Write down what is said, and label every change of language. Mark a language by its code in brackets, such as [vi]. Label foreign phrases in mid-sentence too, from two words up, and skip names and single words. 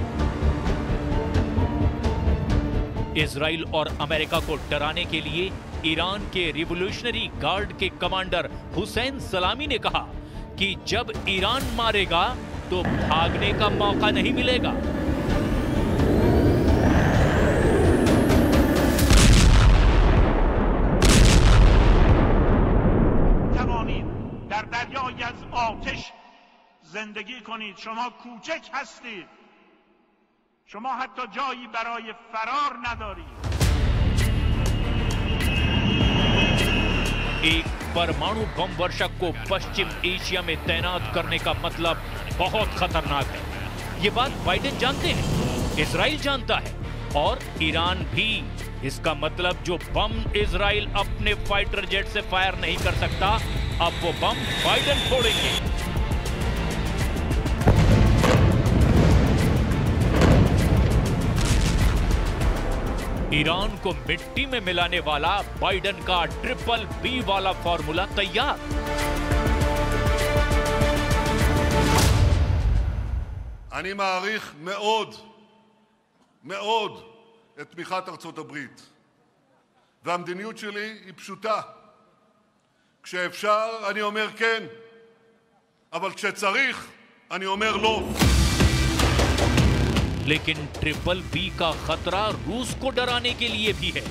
[hi] इजराइल और अमेरिका को डराने के लिए ईरान के रिवॉल्यूशनरी गार्ड के कमांडर हुसैन सलामी ने कहा कि जब ईरान मारेगा तो भागने का मौका नहीं मिलेगा। [fa] در دریای از آتش زندگی کنید. شما کوچک هستید. شما حتی جایی برای فرار ندارید. [hi] एक परमाणु बम वर्षक को पश्चिम एशिया में तैनात करने का मतलब बहुत खतरनाक है। ये बात बाइडेन जानते हैं, इजराइल जानता है और ईरान भी। इसका मतलब जो बम इजराइल अपने [en] fighter jet [hi] से फायर नहीं कर सकता, अब वो बम बाइडेन फोड़ेंगे। ईरान को मिट्टी में मिलाने वाला बाइडेन का [en] triple B [hi] वाला फॉर्मूला तैयार। [he] אני מעריך מאוד, מאוד את תמיכת ארצות הברית. והמדיניות שלי היא פשוטה. כשאפשר אני אומר כן, אבל כשצריך אני אומר לא. [hi] लेकिन [en] triple B [hi] का खतरा रूस को डराने के लिए भी है।